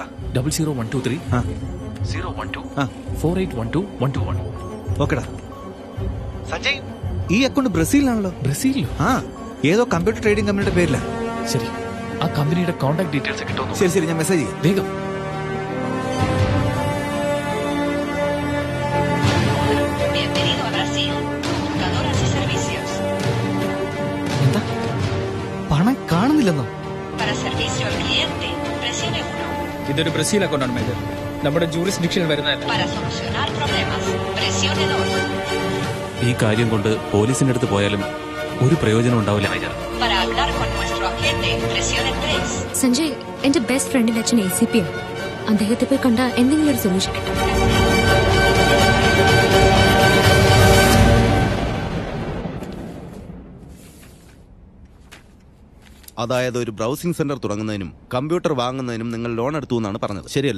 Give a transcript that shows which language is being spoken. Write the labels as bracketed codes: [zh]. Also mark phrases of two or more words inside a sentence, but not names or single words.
[ml] 00123 012 4812 ഓക്കെടാ. സഞ്ജയ്, ഈ അക്കൗണ്ട് ബ്രസീലിലാണല്ലോ. ബ്രസീലിലോ? ആ, ഏതോ [en] computer trading [ml] കമ്പനിയുടെ പേരിലാ. ശരി, ആ കമ്പനിയുടെ [en] contact details [ml] കിട്ടുമോ? ശരി ഞാൻ മെസ്സേജ് ചെയ്യാം. വേഗം. [es] Bienvenido a Brasil. Computadoras y servicios. [ml] എന്താ പണം കാണുന്നില്ലെന്നോ? [es] Para servicio al cliente, presione 1. [ml] ഇതൊരു ബ്രസീൽ അക്കൗണ്ടാണ് മേജർ. നമ്മുടെ ജൂറിസ്ഡിക്ഷനിൽ വരുന്നതല്ല. [es] Para solucionar problemas, presione 2. [ml] ഈ കാര്യം കൊണ്ട് പോലീസിന്റെ അടുത്ത് പോയാലും ഒരു പ്രയോജനം ഉണ്ടാവില്ല മേജർ. [es] Para hablar con nuestro agente, presione 3. [ml] സഞ്ജയ്, എന്റെ [en] best friend's [ml] അച്ഛൻ ACP ആണ്. അദ്ദേഹത്തെ പോയി കണ്ട എന്തെങ്കിലും ഒരു സൊല്യൂഷൻ കിട്ടും. അതായത് ഒരു [en] browsing center [ml] തുടങ്ങുന്നതിനും കമ്പ്യൂട്ടർ വാങ്ങുന്നതിനും നിങ്ങൾ ലോൺ എടുത്തു എന്നാണ് പറഞ്ഞത്, ശരിയല്ലേ?